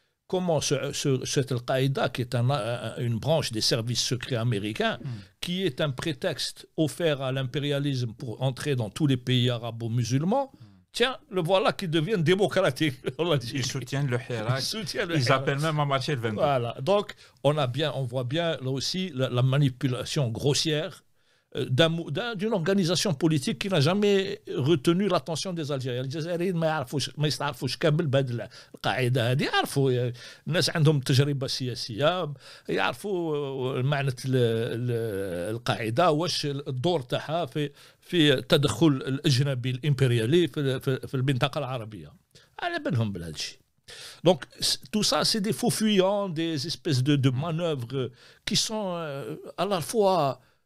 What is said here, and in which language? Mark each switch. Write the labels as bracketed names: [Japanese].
[French] Comment cette Al-Qaïda, qui est une branche des services secrets américains, qui est un prétexte offert à l'impérialisme pour entrer dans tous les pays arabo-musulmans, tiens, le voilà qui devient démocratique. Ils soutiennent le Hirak. Ils appellent même à marcher le 22. Voilà. Donc, on voit bien là aussi la manipulation grossière d'une organisation politique qui n'a jamais retenu l'attention des Algériens. [Arabic] الجزائريين ما يستعرفوش كامل بهذه القاعده هذه، يعرفوا الناس عندهم تجربه سياسيه، يعرفوا معنى القاعده واش الدور تاعها في التدخل الاجنبي الامبريالي في المنطقه العربيه. على بالهم بهذا الشيء. [French] Donc, tout ça, c'est des faux fuyants, des espèces de manœuvres qui sont à la fois